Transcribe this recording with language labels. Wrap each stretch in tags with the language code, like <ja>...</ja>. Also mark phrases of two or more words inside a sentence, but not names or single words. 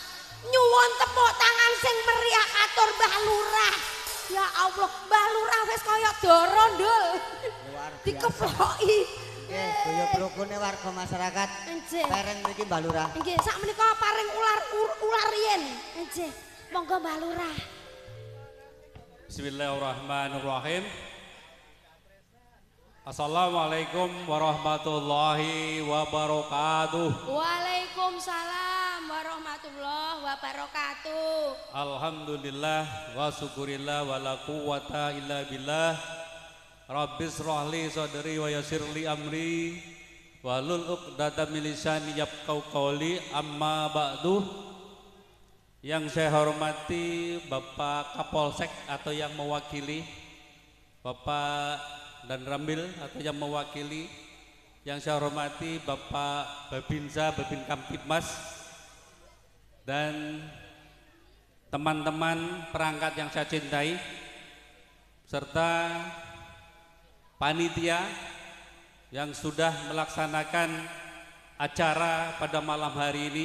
<jv>Nyuwun tepuk tangan sing meriah katur Mbah Lurah.</jv> <ar>يا الله,</ar> <jv>Mbah Lurah wis koyok doro Ndul. Dikeploki. Nggih, kaya brokone</jv> <id>warga masyarakat.</id> <jv>Pereng mriki Mbah Lurah. Nggih, sakmenika paring ular yen. Nggih, monggo Mbah Lurah.</jv> <ar>بسم الله الرحمن الرحيم. السلام عليكم ورحمة الله وبركاته. وعليكم السلام ورحمة الله وبركاته. الحمد لله والشكر لله ولا قوة إلا بالله. رب اشرح لي صدري ويسر لي أمري واحلل عقدة من لساني يفقهوا قولي أما بعد.</ar> <id>Yang saya hormati Bapak Kapolsek atau yang mewakili, Bapak dan Rambil atau yang mewakili, yang saya hormati Bapak Babinsa, Babin Kamtibmas, dan teman-teman perangkat yang saya cintai, serta panitia yang sudah melaksanakan acara pada malam hari ini.</id>